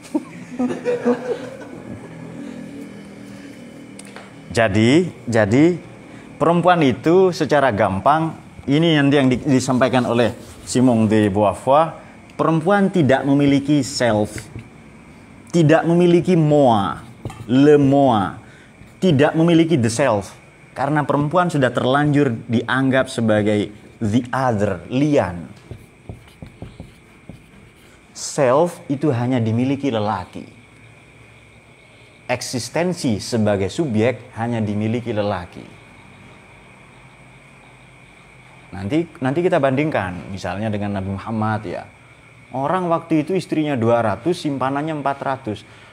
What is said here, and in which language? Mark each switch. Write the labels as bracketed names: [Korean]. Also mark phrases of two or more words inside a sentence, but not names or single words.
[Indonesian] Jadi perempuan itu secara gampang, ini nanti yang disampaikan oleh Simone de Beauvoir, perempuan tidak memiliki self, tidak memiliki [French] moi, le moi, [Indonesian] tidak memiliki [English] the self. [Indonesian] Karena perempuan sudah terlanjur dianggap sebagai [English] the other, [Indonesian] lian. Self itu hanya dimiliki lelaki. Eksistensi sebagai subjek hanya dimiliki lelaki. Nanti kita bandingkan misalnya dengan Nabi Muhammad ya. Orang waktu itu istrinya 200, simpanannya 400.